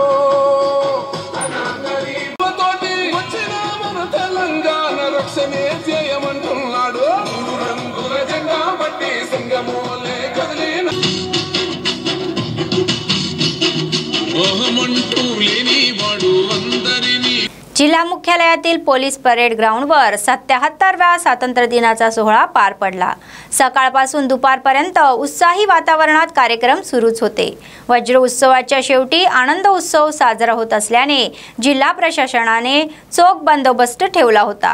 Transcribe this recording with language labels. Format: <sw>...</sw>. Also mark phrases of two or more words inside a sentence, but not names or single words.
<te>తోటి వచ్చిన మన తెలంగాణ రక్షణే చేయమంటున్నాడు మూడు రంగుల జెండా బట్టి సింగమోలే కదిలిన ఓహమంటూ లేని వాడు అందరినీ।</te> <mr>जिल्हा मुख्यालयातील पोलीस परेड ग्राउंडवर 77व्या स्वातंत्र्य दिनाचा सोहळा पार पडला। सकाळपासून दुपारपर्यंत उत्साही वातावरणात कार्यक्रम सुरूच होते। वज्र उत्सवाच्या शेवटी आनंद उत्सव साजरा होत असल्याने जिल्हा प्रशासनाने चोख बंदोबस्त ठेवला होता।</mr>